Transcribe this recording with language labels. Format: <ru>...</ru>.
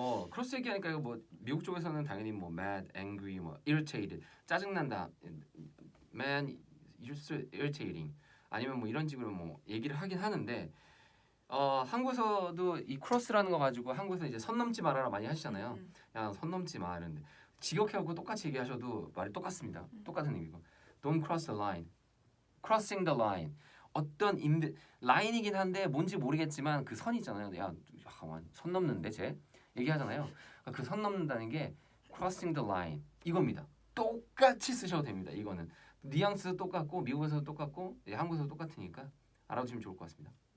<ko>크로스 얘기하니까 이거 뭐 미국 쪽에서는 당연히 뭐 mad, angry, 뭐 irritated, 짜증난다,</ko> <en>man, you're so irritating,</en> <ko>아니면 뭐 이런 식으로 뭐 얘기를 하긴 하는데 한국에서도 이 크로스라는 거 가지고 한국에서 이제 선 넘지 말아라 많이 하시잖아요. 야, 선 넘지 마 이러는데 직역해갖고 똑같이 얘기하셔도 말이 똑같습니다. 똑같은 의미고.</ko> <en>Don't cross the line, crossing the line.</en> <ko>어떤 라인이긴 한데 뭔지 모르겠지만 그 선 있잖아요. 야, 선 넘는데 쟤 얘기하잖아요. 그 선 넘는다는 게</ko> <en>crossing the line</en> <ko>이겁니다. 똑같이 쓰셔도 됩니다. 이거는 뉘앙스 똑같고 미국에서도 똑같고 한국에서도 똑같으니까 알아두시면 좋을 것 같습니다.</ko>